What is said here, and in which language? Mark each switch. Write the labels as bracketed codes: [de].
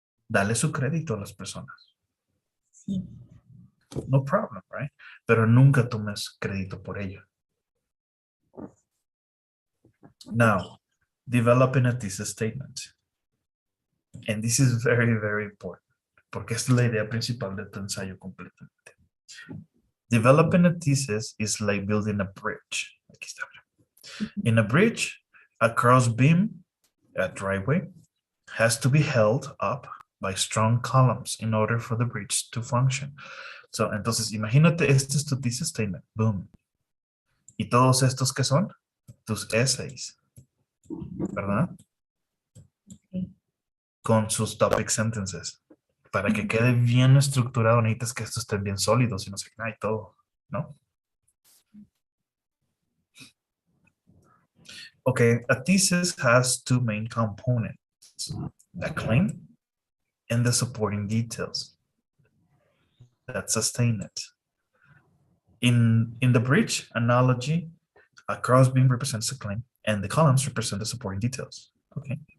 [es] Dale su crédito a las personas. Sí. [en] No problem, right? [es] Pero nunca tomes crédito por ello. [en] Now, developing a thesis statement. And this is very important, [es] porque esta es la idea principal de tu ensayo completamente. [en] Developing a thesis is like building a bridge. [es] Aquí está. [en] In a bridge, a cross beam, a driveway, has to be held up by strong columns in order for the bridge to function. [es] So, entonces, imagínate, este es tu thesis statement. Boom. Y todos estos que son tus essays, ¿verdad? Con sus topic sentences. Para que quede bien estructurado, necesitas que estos estén bien sólidos y no sé qué, y todo, ¿no? [en] Okay, a thesis has two main components, a claim and the supporting details that sustain it. In the bridge analogy, a crossbeam represents a claim and the columns represent the supporting details. Okay.